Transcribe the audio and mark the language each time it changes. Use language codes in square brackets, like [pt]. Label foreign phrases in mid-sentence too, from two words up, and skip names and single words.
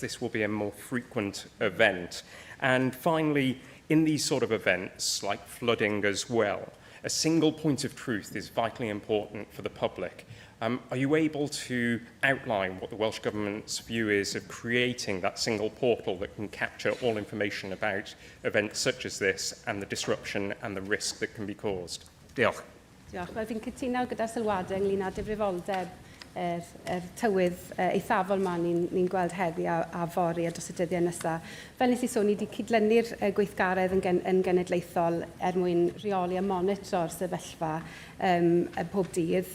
[en] This will be a more frequent event. And finally, in these sort of events, like flooding as well, a single point of truth is vitally important for the public. Are you able to outline what the Welsh Government's view is of creating that single portal that can capture all information about events such as this and the disruption and the risk that can be caused? [cy] Diolch. Diolch. Wel, fi'n cytuno gyda'r sylwadau ynglyn â difrifoldeb tywydd eithafol yma ni'n gweld heddi a fori a dros y dyddiau nesaf. Fel nes I sôn, ni wedi cydlynu'r gweithgaredd yn genedlaethol mwyn rheoli a monitro'r sefyllfa pob dydd.